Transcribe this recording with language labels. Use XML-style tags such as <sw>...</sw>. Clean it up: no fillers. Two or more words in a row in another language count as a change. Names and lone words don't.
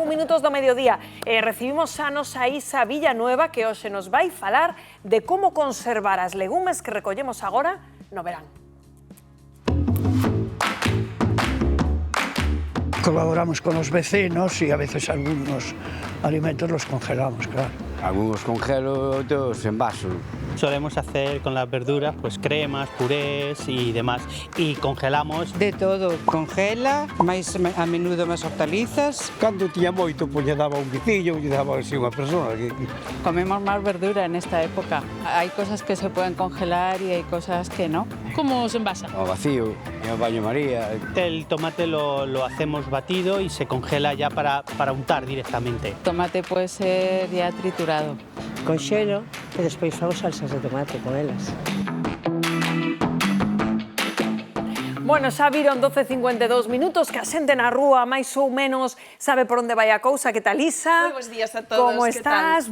<gl>minutos do mediodía. Recibimos a nosa Isa Villanueva, que hoxe nos vai falar de como conservar as legumes que recollemos agora no verán.</gl> <es>Colaboramos con los vecinos y a veces algunos alimentos los congelamos, claro. Algunos congelo, otros en vaso. Solemos hacer con las verduras pues cremas, purés y demás. Y congelamos. De todo, congela,</es> <gl>máis a menudo máis hortalizas. Cando tiña moito, pois lle daba un bicillo, lle daba así unha persona. Comemos máis verdura en esta época.</gl> <es>Hay cosas que se pueden congelar y hay cosas que no. ¿Cómo se envasa?</es> <gl>O vacío, en baño María.</gl> <es>El tomate lo hacemos batido y se congela ya para untar directamente. Tomate puede ser ya triturado.</es> <gl>Conxelo e despois fago salsas de tomate con elas. Bueno, xa viron 12:52 minutos, que a xente na rúa máis ou menos sabe por onde vai a cousa. Que tal, Isa? Moi bons días a todos. Como estás?</gl>